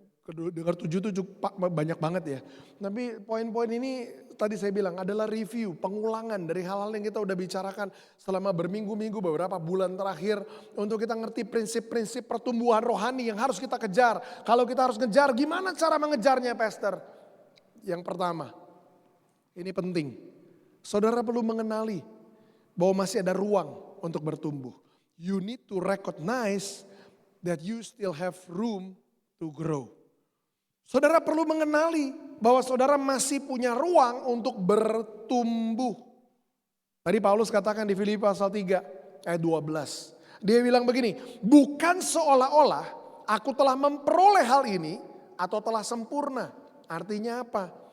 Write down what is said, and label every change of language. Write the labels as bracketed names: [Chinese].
[Indonesian] Dengar 7 banyak banget ya. Tapi poin-poin ini tadi saya bilang adalah review, pengulangan dari hal-hal yang kita udah bicarakan selama berminggu-minggu, beberapa bulan terakhir. Untuk kita ngerti prinsip-prinsip pertumbuhan rohani yang harus kita kejar. Kalau kita harus ngejar, gimana cara mengejarnya Pastor? Yang pertama, ini penting. Saudara perlu mengenali bahwa masih ada ruang untuk bertumbuh. [English] You need to recognize that you still have room to grow. [Indonesian] Saudara perlu mengenali bahwa saudara masih punya ruang untuk bertumbuh. Tadi Paulus katakan di Filipi pasal 3 ayat 12. Dia bilang begini, bukan seolah-olah aku telah memperoleh hal ini atau telah sempurna. Artinya apa?